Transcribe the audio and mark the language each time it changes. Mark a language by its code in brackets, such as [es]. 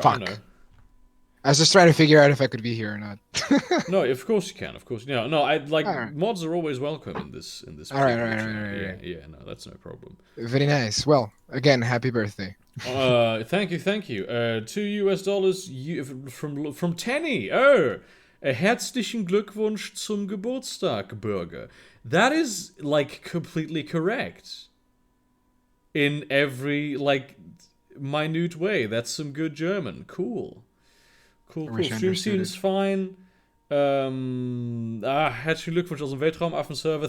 [en] Fuck. I know. I was just trying to figure out if I could be here or not. No, of course you can. Of course, no. I like mods are always welcome in this. All right. Yeah. No, that's no problem. Very nice. Well, again, happy birthday. Thank you. $2 from Tenny. [de] Oh, herzlichen Glückwunsch zum Geburtstag, Burger. [en] That is like completely correct. In every like minute way. That's some good German. Cool. Stream seems fine. [de] Herzlichen Glückwunsch aus dem Weltraumaffen-Server.